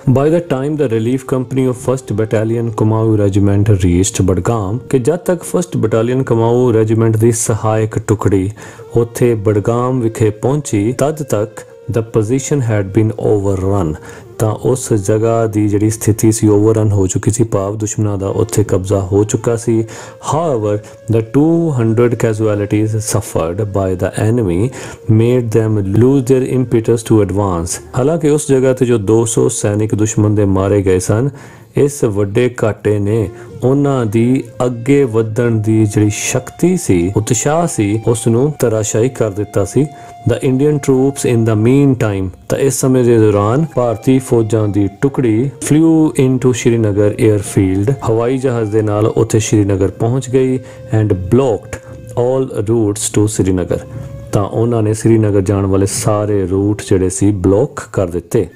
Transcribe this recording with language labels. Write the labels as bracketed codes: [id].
[en] by the time the relief company of 1st battalion Kumaon regiment reached Badgam, [pa] ਕਿ ਜਦ ਤੱਕ 1st battalion Kumaon regiment ਦੀ ਸਹਾਇਕ ਟੁਕੜੀ ਉੱਥੇ ਬਡਗਾਮ ਵਿਖੇ ਪਹੁੰਚੀ, ਤਦ ਤੱਕ [en] the position had been overrun, [pa] ਤਾਂ ਉਸ ਜਗ੍ਹਾ ਦੀ ਜਿਹੜੀ ਸਥਿਤੀ ਸੀ ਓਵਰਨ ਹੋ ਚੁੱਕੀ ਸੀ, ਭਾਵ ਦੁਸ਼ਮਣਾਂ ਦਾ ਉੱਥੇ ਕਬਜ਼ਾ ਹੋ ਚੁੱਕਾ ਸੀ। [en] however the 200 casualties suffered by the enemy made them lose their impetus to advance। [pa] ਹਾਲਾਂਕਿ ਉਸ ਜਗ੍ਹਾ ਤੇ ਜੋ 200 ਸੈਨਿਕ ਦੁਸ਼ਮਣ ਦੇ ਮਾਰੇ ਗਏ ਸਨ, ਇਸ ਵੱਡੇ ਘਾਟੇ ਨੇ ਉਹਨਾਂ ਦੀ ਅੱਗੇ ਵਧਣ ਦੀ ਜਿਹੜੀ ਸ਼ਕਤੀ ਸੀ, ਉਤਸ਼ਾਹ ਸੀ, ਉਸ ਨੂੰ ਤਰਾਸ਼ਾਈ ਕਰ ਦਿੱਤਾ ਸੀ। [en] the Indian troops in the meantime, [pa] ਤਾਂ ਇਸ ਸਮੇਂ ਦੇ ਦੌਰਾਨ ਭਾਰਤੀ ਫੌਜਾਂ ਦੀ ਟੁਕੜੀ [en] flew into [pa] ਸ਼੍ਰੀਨਗਰ 에ਅਰਫੀਲਡ, ਹਵਾਈ ਜਹਾਜ਼ ਦੇ ਨਾਲ ਉੱਥੇ ਸ਼੍ਰੀਨਗਰ ਪਹੁੰਚ ਗਈ [en] and blocked all routes to [pa] Srinagar, ਤਾਂ ਉਹਨਾਂ ਨੇ ਸ਼੍ਰੀਨਗਰ ਜਾਣ ਵਾਲੇ ਸਾਰੇ ਰੂਟ ਜਿਹੜੇ ਸੀ ਬਲੌਕ ਕਰ ਦਿੱਤੇ।